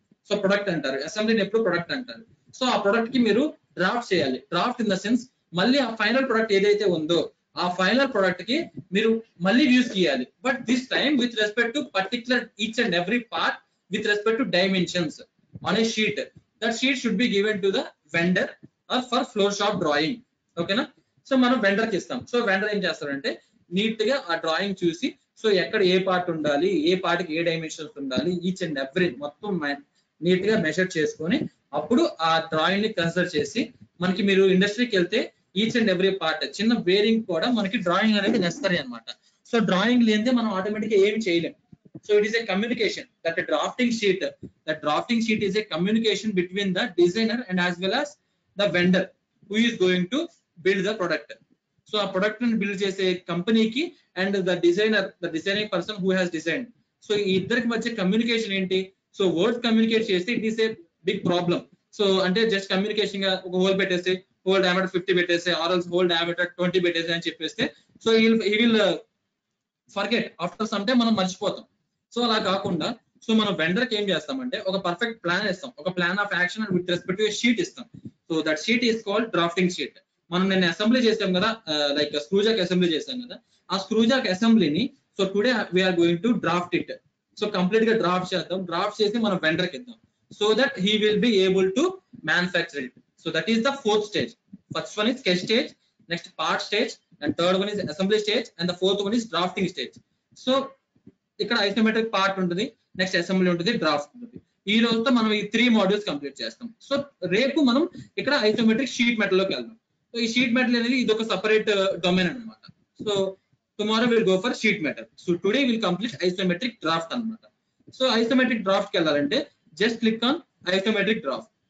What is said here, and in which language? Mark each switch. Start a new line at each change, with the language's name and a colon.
Telugu: So product అంటారు, అసెంబ్లీని ఎప్పుడు ప్రొడక్ట్ అంటారు. సో ఆ ప్రొడక్ట్ కి మీరు డ్రాఫ్ట్ చేయాలి. డ్రాఫ్ట్ ఇన్ ద సెన్స్ మళ్ళీ ఆ ఫైనల్ ప్రొడక్ట్ ఏదైతే ఉందో ఆ ఫైనల్ ప్రొడక్ట్ కి మీరు మళ్ళీ వ్యూస్ గీయాలి.
English: But this time with respect to particular each and every part with respect to dimensions on a sheet. That sheet should be given to the vendor or for floor shop drawing. Okay na.
Telugu: So మనం vendor కి ఇస్తాం. So vendor ఏం చేస్తారంటే neat గా ఆ drawing చూసి so ఎక్కడ ఏ part ఉండాలి, ఏ పార్ట్ కి ఏ డైమెన్షన్స్ ఉండాలి, ఈచ్ అండ్ ఎవ్రీ మొత్తం నీట్ గా మెజర్ చేసుకొని అప్పుడు ఆ డ్రాయింగ్ ని కన్సిడర్ చేసి మనకి మీరు ఇండస్ట్రీకి వెళ్తే ఈచ్ అండ్ ఎవ్రీ పార్ట్ చిన్న బేరింగ్ కూడా మనకి డ్రాయింగ్ అనేది నెసరీ అన్నమాట. సో డ్రాయింగ్ లేనిదే మనం ఆటోమేటిక్ గా ఏం చేయలేం.
English: So it is a communication that the drafting sheet is a communication between the designer and as well as the vendor who is going to build the product. So a product and build chese company ki and the designing person who has designed.
Telugu: So iddhariki madhya communication enti. So words communicate చేస్తే
English: It is a big problem.
Telugu: So అంటే just communication గా ఒక whole పెట్టేసి whole diameter 50 పెట్టేసి ఆర్ఎల్స్ whole diameter 20 పెట్టేసి అని చెప్పేస్తే సో
English: we will forget after some time
Telugu: మనం మర్చిపోతాం. సో అలా కాకుండా సో మనం వెండర్ కి ఏం చేస్తామంటే ఒక పర్ఫెక్ట్ ప్లాన్ ఇస్తాం, ఒక plan of action and with respect to sheet ఇస్తాం.
English: So that sheet is called drafting sheet.
Telugu: మనం నేను అసెంబ్లీ చేసాం కదా,
English: Like screw jack assembly చేసాం కదా, ఆ స్క్రూజాక్ అసెంబ్లీని so today we are going to draft it.
Telugu: So complete గా డ్రాఫ్ట్ చేద్దాం, డ్రాఫ్ట్ చేసి మనం వెండర్ కి ఇద్దాం
English: So that he will be able to manufacture it. So that is the fourth stage.
Telugu: First one
English: is sketch stage, next part stage, and third one is assembly stage, and the fourth one is drafting stage.
Telugu: So ఇక్కడ isometric part ఉంటుంది, next assembly ఉంటుంది, draft ఉంటుంది. ఈ రోజుతో మనం ఈ 3 modules complete చేస్తాం. So రేపు మనం ఇక్కడ ఐసోమెట్రిక్ షీట్ మెటల్ లోకి వెళ్దాం. సో ఈ షీట్ మెటల్ అనేది ఇది ఒక సపరేట్ డొమైన్ అన్నమాట. So
English: Tomorrow will go for sheet metal.
Telugu: So
English: today will complete isometric draft
Telugu: అన్నమాట. సో ఐసోమెట్రిక్ డ్రాఫ్ట్ కి వెళ్ళాలంటే
English: Just click on isometric draft.